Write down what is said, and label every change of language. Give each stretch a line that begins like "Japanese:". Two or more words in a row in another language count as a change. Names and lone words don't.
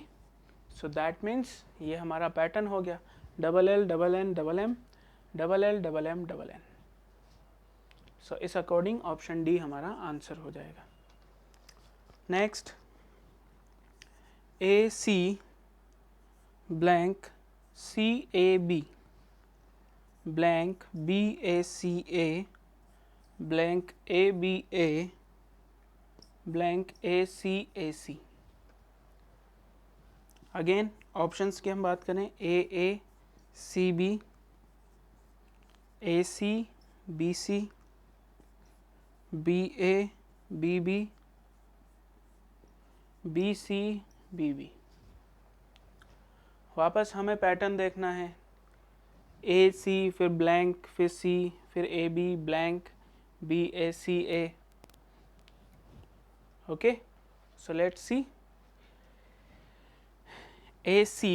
English: so that means
Hindi: ये हमारा पैटर्न हो गया,
English: double L double N double M double L double M double N.
Hindi: सो इस अकॉर्डिंग
English: option D
Hindi: हमारा आंसर हो जाएगा।
English: next, A C blank C A B blank B A C A blank A B A blank A C A C. again options
Hindi: की हम बात करें,
English: A C B A C B C B A B B B C B B।
Hindi: वापस हमें पैटर्न देखना है,
English: A C
Hindi: फिर ब्लैंक फिर C फिर
English: A B blank B A C A. okay, so let's see A C.